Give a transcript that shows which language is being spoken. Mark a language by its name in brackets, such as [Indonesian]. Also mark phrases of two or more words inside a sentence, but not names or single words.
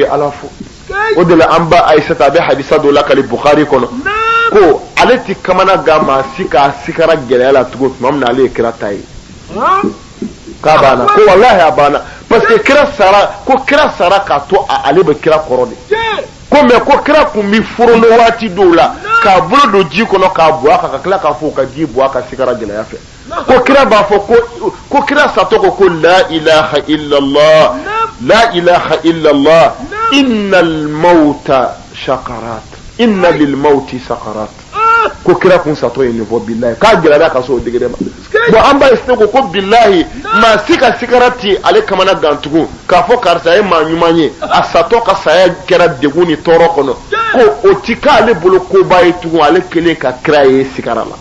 [Bambara] ala fo o de la an ba Aisata a bɛ hadisa dɔ la kali Bukhari kɔnɔ ko ale ti kamana gan maa si k'a sigara gɛlɛya la tugun tuma min na ale ye kira ta ye k'a banna ko wallahi a banna [French] parce que [Bambara] kira sara k'a to ale bɛ kira kɔrɔ de ko mais ko kira kun bi forono waati dɔw la k'a bolo don ji kɔnɔ k'a bɔ a kan ka tila k'a fɔ ka ji bɔ a ka sigara gɛlɛya fɛ ko kira b'a fɔ ko kira satɔ ko [Arabic] لا إله إلا الله لا إله إلا الله إن للموت سكرات إن للموت سكرات [Bambara] ko kira kun satɔ ye nin fɔ billahi k'a gɛlɛya ka so o degré ma bon an b'a essayer ko billahi maa si ka sigara ti ale kamana gan tugun k'a fɔ karisa ye maa ɲuman ye a satɔ ka saya kɛra degun ni tɔɔrɔ kɔnɔ ko o ti k'ale bolo koba ye tugun ale kelen ka kira ye sigara